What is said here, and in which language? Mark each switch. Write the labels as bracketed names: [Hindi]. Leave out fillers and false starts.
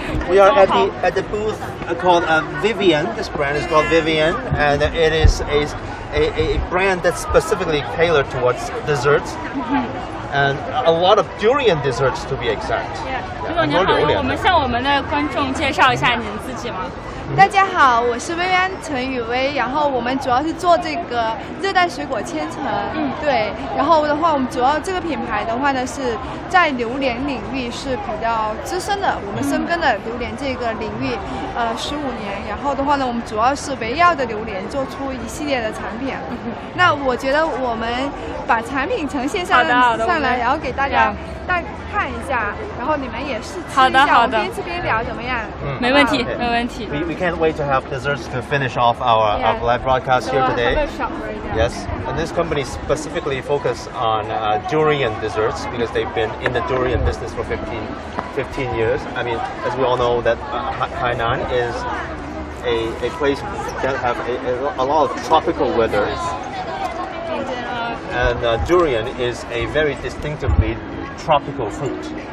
[English] We are at the booth called Vivian. This brand is called Vivian, and it is a brand that's specifically tailored towards desserts, and a lot of durian desserts to be exact. [Chinese] 李总您好，我们向我们的观众介绍一下您自己吗？大家好，我是薇安陈雨薇，然后我们主要是做这个热带水果千层，对，然后的话，我们主要这个品牌的话呢是在榴莲领域是比较资深的，我们深耕的榴莲这个领域，15年，然后的话呢，我们主要是围绕着榴莲做出一系列的产品。那我觉得我们把产品呈现上来，然后给大家看一下，然后你们也试吃一下，我们边吃边聊怎么样？没问题，没问题。 [English] We can't wait to have desserts to finish off our live broadcast here today. Yes, and this company specifically focus on durian desserts because they've been in the durian business for 15 years. I mean, as we all know, that Hainan is a place that have a lot of tropical weather, and durian is a very distinctively tropical fruit.